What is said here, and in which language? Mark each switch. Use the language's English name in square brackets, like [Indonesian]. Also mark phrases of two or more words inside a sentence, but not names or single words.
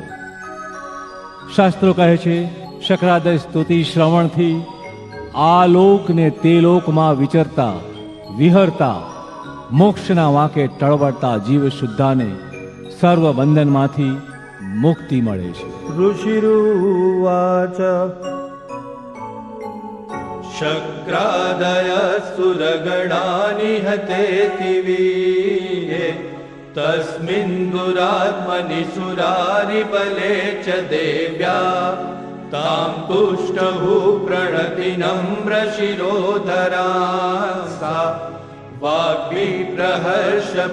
[Gujarati] શાસ્ત્રો કહે છે શકરાદય સ્તુતિ શ્રવણથી આ લોક ને તે લોકમાં વિચરતા વિહરતા મોક્ષના વાંકે ટળવળતા જીવ શુદ્ધાને સર્વ બંધનમાંથી મુક્તિ મળે છે. [Sanskrit] ऋषिरुवाच शक्रादय सुरगणानि हतेति वीर्ये तस्मिन् दुरात्मनि सुरारिबले च देव्या तां तुष्टहुः प्रणति नम्र शिरोधरा सा वाग्विप्रहर्ष